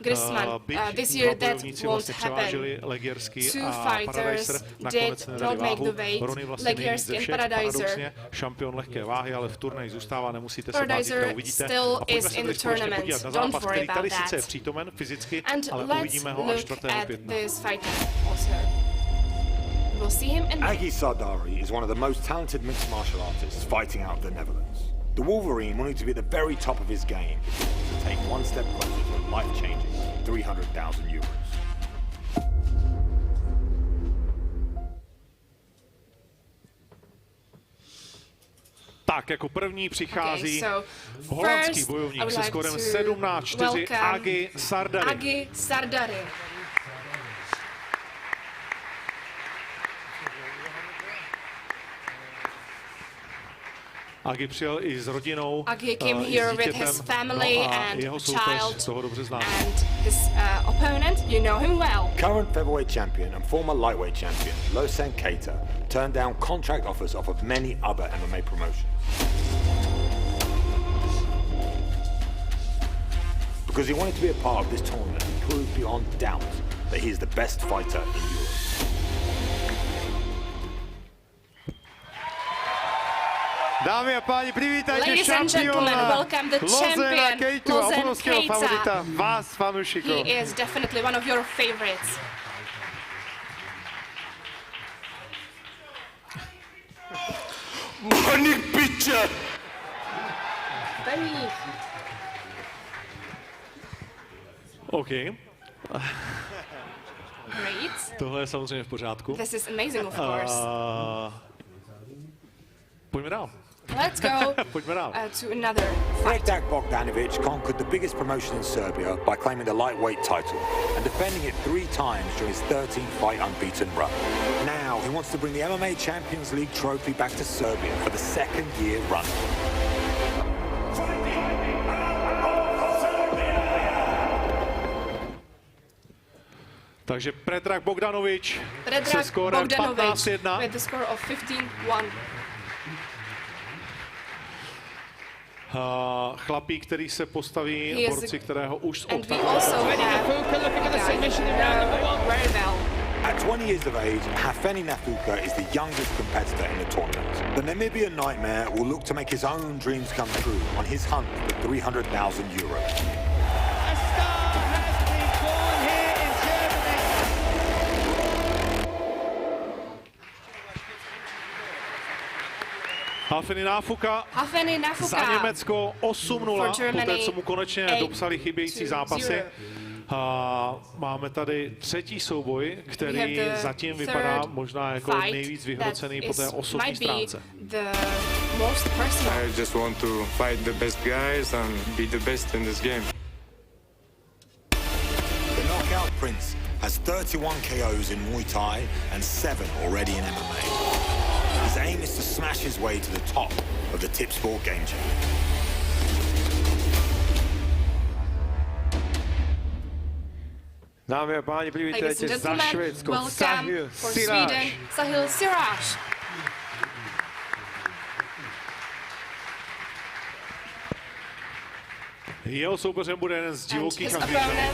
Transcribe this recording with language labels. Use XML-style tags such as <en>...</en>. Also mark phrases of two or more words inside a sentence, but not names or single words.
<cs>Byť dva bojovníci vlastně převážili Legiersky a Paradiser, nakonec nedali váhu. Rony vlastně nejvíc ze všech, paradoxně šampion lehké váhy, ale v turnaji zůstává, nemusíte se bát, zítra uvidíte. A pojďme se teď ještě podívat na zápas, který tady sice je přítomen fyzicky, ale uvidíme ho až 4. května.</cs> <en>Agi Sardari is one of the most talented mixed martial artists fighting out of the Netherlands. The Wolverine wanted to be at the very top of his game to take one step closer to a life-changing €300,000.</en> <cs>Tak, jako první přichází holandský bojovník se skórem 17-4 Agi Sardari. Agi Sardari. Agi přijel i s rodinou,</cs> <en>Agi came here with his family and</en> <cs>jeho a soupeř</cs> <en>child.</en> <cs>toho dobře známe.</cs> <en>his opponent, you know him well. Current featherweight champion and former lightweight champion, Losen Keita, turned down contract offers off of many other MMA promotions. Because he wanted to be a part of this tournament and prove beyond doubt that he is the best fighter in Europe.</en> <sk>Dámy a páni, privítajte</sk> <en>Ladies and gentlemen,</en> <sk>šampióna</sk> <en>welcome the</en> <sk>Losena</sk> <en>champion,</en> <sk>Keitu a</sk> <en>Losen</en> <sk>obrovského</sk> <en>Keita.</en> <sk>favorita vás, fanúšikov.</sk> <en>He is definitely one of your favorites. Money picture! OK. Great.</en> <cs>Tohle je samozřejmě v pořádku.</cs> <en>This is amazing, of course.</en> <cs>Pojďme dál.</cs> <en>Let's go</en> <cs>Pojďme dál.</cs> <en>to another fight. Predrag Bogdanovic conquered the biggest promotion in Serbia by claiming the lightweight title and defending it 3 times during his 13-fight unbeaten run. Now he wants to bring the MMA Champions League trophy back to Serbia for the 2nd year running.</en> <cs>Takže Predrag Bogdanovic se skórem 15-1.</cs> <en>With the score of 15-1.</en> <cs>Chlapík, který se postaví borci, kterého už z</cs> <en>And we</en> <cs>OKTAGONu.</cs> <en>also have At 20 years of age, Hafeni Nafuka is the youngest competitor in the tournament. The Namibian Nightmare will look to make his own dreams come true on his hunt for €300,000.</en> <cs>Hafeni Nafuka za Německo 8-0, poté co mu konečně dopsali chybějící zápasy. Máme tady 3. souboj, který zatím vypadá možná jako nejvíc vyhrocený po té osobní stránce.</cs> <en>I just want to fight the best guys and be the best in this game. The knockout prince has 31 KOs in Muay Thai and 7 already in MMA. His aim is to smash his way to the top of the Tipsport Gamechanger.</en> <sk>Dámy a páni, privítajte za Švédsko, Sahil Siraj.</sk> <cs>Jeho soupeřem bude jeden z divokých angličanů.</cs>